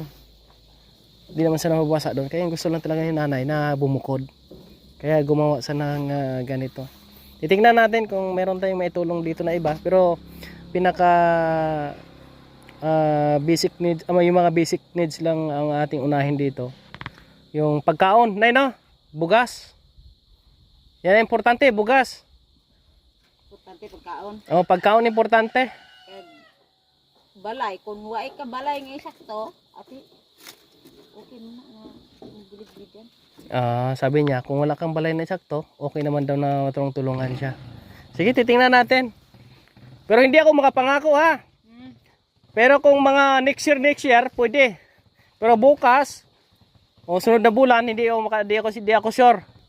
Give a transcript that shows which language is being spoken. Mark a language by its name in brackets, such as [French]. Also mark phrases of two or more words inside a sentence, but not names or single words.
[Filipino] Hindi naman siya mababasa doon, kaya gusto lang talaga ni nanay na bumukod. Kaya gumawa siya ng ganito. Titingnan natin kung meron tayong maitulong dito na iba, pero pinaka basic needs, yung mga basic needs lang ang ating unahin dito. [Hiligaynon] Yung pagkaon, nay no? Bugas. [Filipino] Yan ang importante, bugas. [Hiligaynon] Importante pagkaon. Oh, pagkaon importante. Kag balay kung waay ka balay nga sakto, ati okay na na bulig-buligan. [Filipino] Sabi niya, kung wala kang balay na sakto, okay naman daw na tulungan siya. Sige, titingnan natin. Pero hindi ako makapangako ha. Pero kung mga [English] next year, [Filipino] pwede. Pero bukas, o sunod na bulan, hindi ako sure.